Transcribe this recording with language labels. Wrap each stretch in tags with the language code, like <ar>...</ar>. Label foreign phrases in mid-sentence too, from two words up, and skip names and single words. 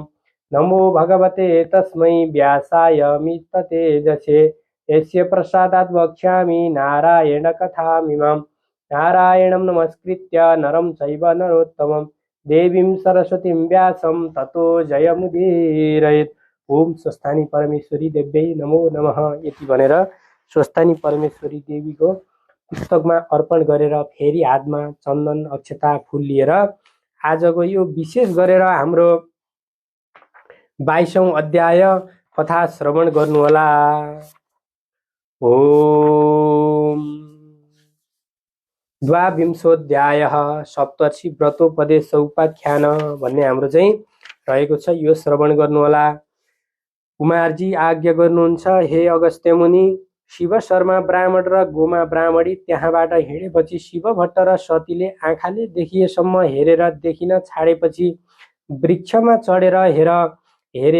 <sa>नमो भगवते तस्मै व्यासाय मिततेजसे यस्य प्रसादात् वक्ष्यामि नारायणकथामिमां। नारायणं नमस्कृत्य नरं चैव नरोत्तमं देवीं सरस्वतीं व्यासं ततो जयमुदीरयेत्। ओम स्वस्थानी परमेश्वरी देव्यै नमो नमः</sa> <ne>यति भनेर स्वस्थानी परमेश्वरी देवीको पुस्तकमा अर्पण गरेर फेरि हातमा चन्दन अक्षता फुल लिएर आजको यो विशेष गरेर हाम्रो 22औं अध्याय कथा श्रवण गर्नुहोला। ओम द्वाविंशोऽध्यायः सप्तर्षि व्रतोपदेश उपाख्यान भन्ने हाम्रो चाहिँ रहेको छ। यो श्रवण गर्नुहोला। कुमारजी आज्ञा गर्नुहुन्छ, हे अगस्त्य मुनि, शिव शर्मा ब्राह्मण र गोमा ब्राह्मणी त्यहाँबाट हिँडेपछि शिव भट्ट र सतीले आँखाले देखिएसम्म हेरेर देखिन छाडेपछि वृक्षमा चढेर हेरे।</ne>